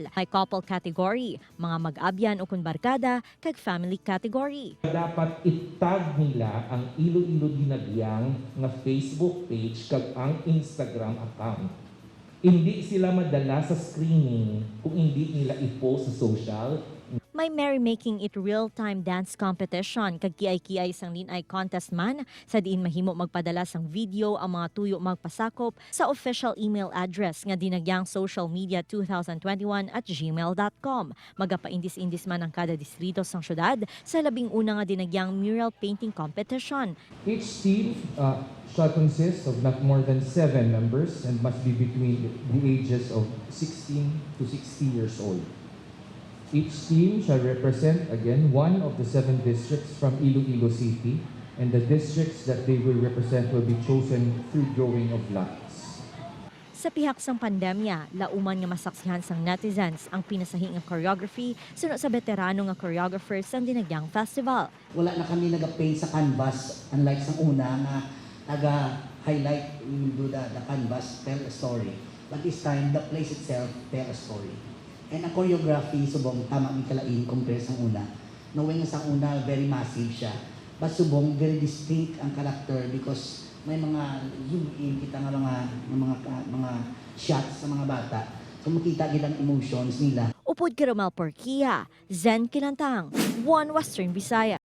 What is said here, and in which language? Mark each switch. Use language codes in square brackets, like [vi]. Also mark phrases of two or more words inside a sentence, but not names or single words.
[hil] May [en] couple category, [hil] mga mag-abyan o kun barkada, kag [en] family category. [hil] Dapat itag nila ang Iloilo Dinagyang nga Facebook page kag ang Instagram account. Hindi sila madala sa screening kung hindi nila i-post sa social. May merrymaking it [en] real-time dance competition [hil] kag kiay-kiay sang linay contest man sa diin mahimo magpadala sang video ang mga tuyo magpasakop sa [en] official email address [hil] nga dinagyangSocialMedia2021@gmail.com. Magapaindis-indis man ang kada distrito sang syudad sa labing una nga dinagyang [en] mural painting competition. Each team shall consist of not more than 7 members and must be between the ages of 16 to 60 years old. Each team shall represent, again, one of the 7 districts from Iloilo City, and the districts that they will represent will be chosen through drawing of lots. [hil] Sa pihak sang pandemya, lauman nga masaksihan sang netizens ang pinasahing nga choreography suno sa veterano nga choreographers sang Dinagyang Festival. Wala na kami nag-paint sa canvas, unlike sa una nga naga-highlight, [en] we will do the canvas, tell a story. But this time, the place itself tell a story. [hil] And ang choreography, subong tama ang kalain compare sa una. Knowing sa una, [en] very massive [hil] siya. But subong, [en] very distinct [hil] ang character because may mga [en] zoom in [hil] kita nga mga shots sa mga bata. So makita gid ang emotions nila. Upod kay Romel Porquia, Zen Kilantang, One Western Visaya.